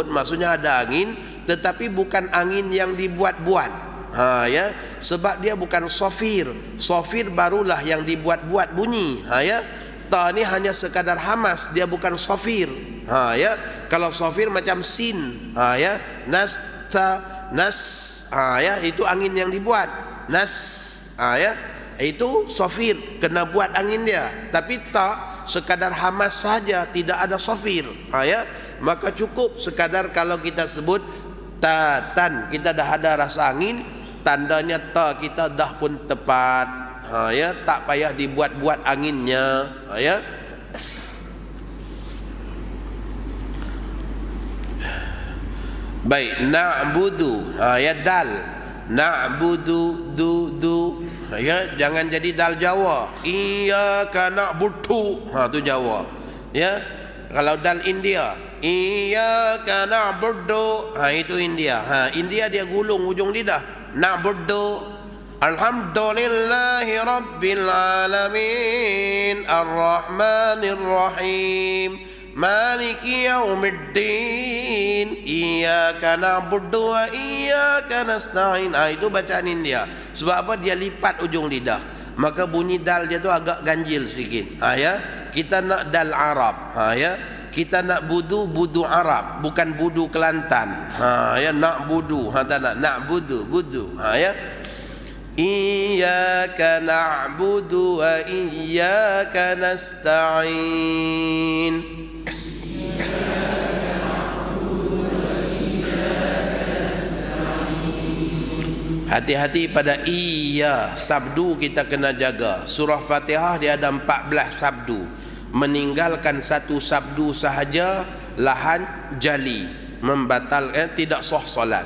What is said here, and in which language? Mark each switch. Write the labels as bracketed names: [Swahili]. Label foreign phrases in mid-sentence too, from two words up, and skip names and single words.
[Malay] Maksudnya ada angin, tetapi bukan angin yang dibuat-buat. Ya, sebab dia bukan sofir. Sofir barulah yang dibuat-buat bunyi. Ya, ta ni hanya sekadar hamas, dia bukan sofir. Ya, kalau sofir macam sin. Ya, nas ta nas. Ya, itu angin yang dibuat. Nas. Ya, itu sofir, kena buat angin dia. Tapi ta sekadar hamas saja, tidak ada sofir. Ya, maka cukup sekadar kalau kita sebut ta tan, kita dah ada rasa angin, tandanya ta kita dah pun tepat. Ya, tak payah dibuat-buat anginnya. Ya. Baik, na'budu. Ya, dal. Na'budu du. Ya, jangan jadi dal Jawa. [Arabic] إياك نعبد. [Malay] Tu Jawa. Ya. Kalau dal India, [Arabic] إياك نعبد. [Malay] Itu India. India dia gulung ujung lidah. Na'budu. [Arabic] الحمد لله رب العالمين. الرحمن الرحيم مالك يوم الدين. إياك نعبد وإياك نستعين. [Malay] Itu bacaan India. Sebab apa? Dia lipat ujung lidah, maka bunyi dal dia tu agak ganjil sikit. Ya, kita nak dal Arab. Ya, kita nak budu Arab, bukan budu Kelantan. Ya, nak budu, tak nak budu. Ya, [Arabic] إياك نعبد وإياك نستعين. [Malay] Hati-hati pada iya, sabdu kita kena jaga. Surah Fatihah dia ada 14 sabdu. Meninggalkan satu sabdu sahaja [Arabic] لحن جلي, [Malay] membatalkan, tidak sah solat.